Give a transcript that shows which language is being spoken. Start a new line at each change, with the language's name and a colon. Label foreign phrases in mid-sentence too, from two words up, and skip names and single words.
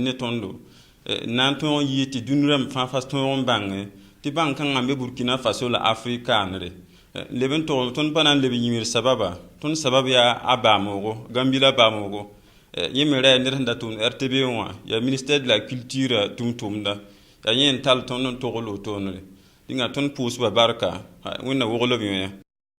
Mossi: ne tõndo n na n tõog n yɩɩ tɩ dũni rãmb fãa fas tõog n bãnge tɩ bãng-kãngã me burkina faso la afrikaanre leb n tʋg tõnd pa na n leb yĩmir sababa tõnd sabab yaa a baamogo gambila baamogo yẽ me ra yaa ned sẽn da tʋmd rtb wã yaa
French: ministère de la culture
Mossi: tʋm-tʋmda yaa yẽ n tall tõnd n togl wotoonre dĩnga tõnd pʋʋsba barka wẽnna woglb yõ